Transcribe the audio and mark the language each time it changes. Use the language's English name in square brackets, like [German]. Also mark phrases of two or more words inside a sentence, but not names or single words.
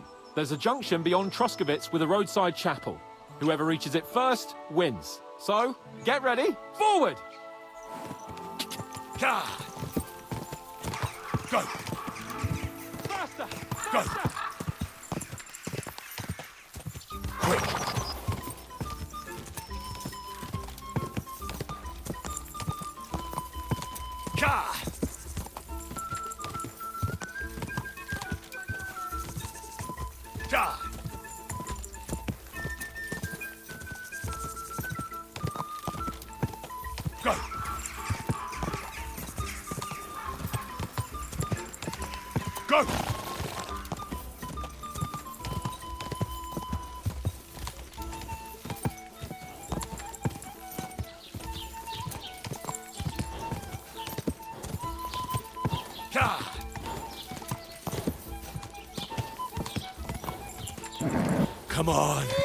[English] There's a junction beyond Troskovitz with a roadside chapel. Whoever reaches it first wins. So, get ready, forward! Go! Faster! Go! Quick! Ka! Ja! Go! Go! Ja! Come on!